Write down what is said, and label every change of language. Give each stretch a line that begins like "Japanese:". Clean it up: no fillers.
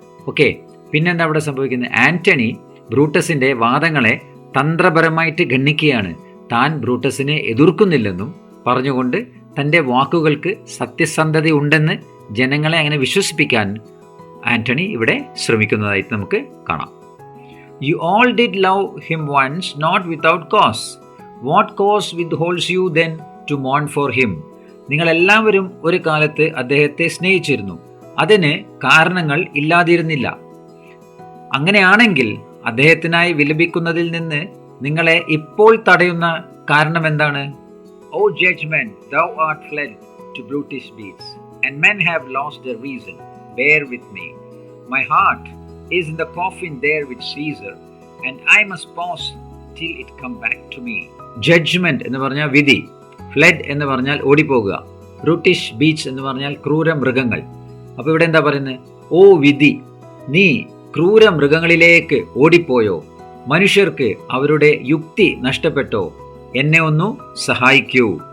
Malayalam: Okay, പിന്നെന്താ അവിടെ സംഭവിക്കുന്നത്? ആന്റണി ബ്രൂട്ടസിൻ്റെ വാദങ്ങളെ തന്ത്രപരമായിട്ട് ഗണ്ണിക്കുകയാണ്. താൻ ബ്രൂട്ടസിനെ എതിർക്കുന്നില്ലെന്നും പറഞ്ഞുകൊണ്ട് തൻ്റെ വാക്കുകൾക്ക് സത്യസന്ധതയുണ്ടെന്ന് ജനങ്ങളെ അങ്ങനെ വിശ്വസിപ്പിക്കാൻ ആന്റണി ഇവിടെ ശ്രമിക്കുന്നതായിട്ട് നമുക്ക് കാണാം.
English: You all did love him once, not without cause. What cause withholds you then to mourn for him?
Malayalam: നിങ്ങളെല്ലാവരും ഒരു കാലത്ത് അദ്ദേഹത്തെ സ്നേഹിച്ചിരുന്നു, അതിന് കാരണങ്ങൾ ഇല്ലാതിരുന്നില്ല. അങ്ങനെയാണെങ്കിൽ അദ്ദേഹത്തിനായി വിലപിക്കുന്നതിൽ നിന്ന് നിങ്ങളെ ഇപ്പോൾ തടയുന്ന കാരണം എന്താണ്?
English: O judgment, thou art fled to brutish beasts, and men have lost their reason. Bear with me. My heart is in the coffin there with Caesar, and I must pause till it come back to me.
Malayalam: Judgment എന്ന് പറഞ്ഞാൽ വിധി, fled എന്ന് പറഞ്ഞാൽ ഓടിപ്പോകുക, ബ്രൂട്ടിഷ് beach എന്ന് പറഞ്ഞാൽ ക്രൂര മൃഗങ്ങൾ. അപ്പോൾ ഇവിടെ എന്താ പറയുന്നത്? ഓ വിധി, നീ ക്രൂര മൃഗങ്ങളിലേക്ക് ഓടിപ്പോയോ? മനുഷ്യർക്ക് അവരുടെ യുക്തി നഷ്ടപ്പെട്ടോ? എന്നെ ഒന്ന് സഹായിക്കൂ.